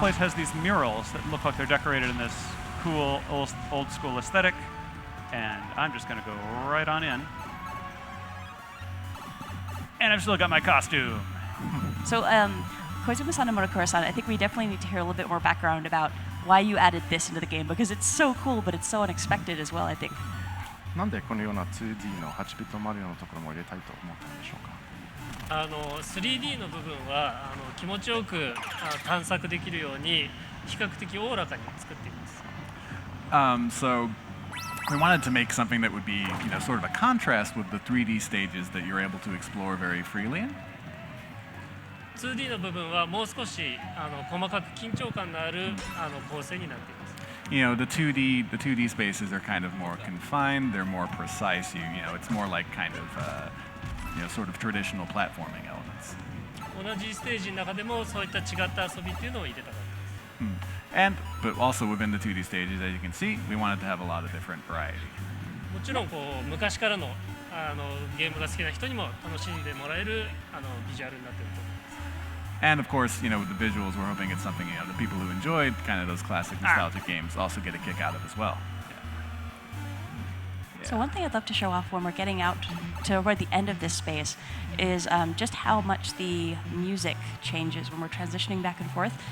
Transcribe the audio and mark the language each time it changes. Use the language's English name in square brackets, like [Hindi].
[English] place has these murals that look like they're decorated in this cool old school aesthetic, and I'm just going to go right on in. And I've still got my costume. So, Koizumi-san and Murokura-san, I think we definitely need to hear a little bit more background about why you added this into the game, because it's so cool, but it's so unexpected as well, I think. [Japanese] なんでこのような 2D の8ビットマリオのところも入れたいと思ったんでしょうか。 3D の部分は気持ちよく探索できるように比較的おおらかに作っています。 [English] So we wanted to make something that would be, sort of a contrast with the 3D stages that you're able to explore very freely in. [Japanese] 2D の部分はもう少し細かく緊張感のある構成になっています。 [English] The 2D spaces are kind of more confined. They're more precise. It's more like kind of, sort of traditional platforming elements. [Japanese] 同じステージの中でもそういった違った遊びっていうのを入れたかった。 [English] But also within the 2D stages, as you can see, we wanted to have a lot of different variety. [Japanese] もちろんこう昔からのゲームが好きな人にも楽しんでもらえるビジュアルになっていると思います。 [English] And of course, with the visuals, we're hoping it's something the people who enjoyed kind of those classic nostalgic games also get a kick out of as well. So one thing I'd love to show off when we're getting out toward the end of this space is just how much the music changes when we're transitioning back and forth.